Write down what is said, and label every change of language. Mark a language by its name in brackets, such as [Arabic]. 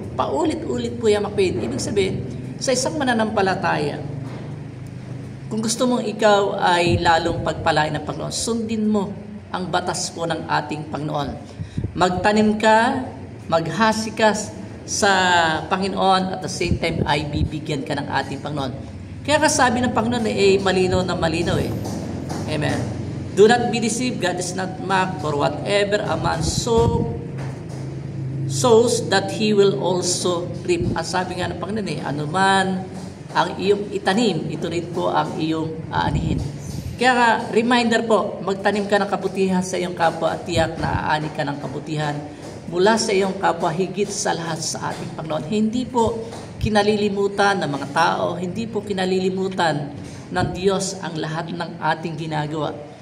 [Filipino] Paulit-ulit po yung makpid. Ibig sabihin, sa isang mananampalataya, kung gusto mong ikaw ay lalong pagpalain ng Panginoon, sundin mo ang batas po ng ating Panginoon. Magtanim ka, maghasi ka sa Panginoon [English] at the same time [Filipino] ay bibigyan ka ng ating Panginoon. Kaya kasabi ng Panginoon malinaw na malinaw Amen. [English] Do not be deceived, God is not mocked, for whatever a man sows that he will also reap. [Filipino] Ang sabi nga ng Panginoon anuman ang iyong itanim, ito rin po ang iyong aanihin. Kaya nga, reminder po, magtanim ka ng kabutihan sa iyong kapwa at tiyak na aani ka ng kabutihan mula sa iyong kapwa higit sa lahat sa ating Panginoon. Hindi po kinalilimutan ng mga tao, hindi po kinalilimutan ng Diyos ang lahat ng ating ginagawa.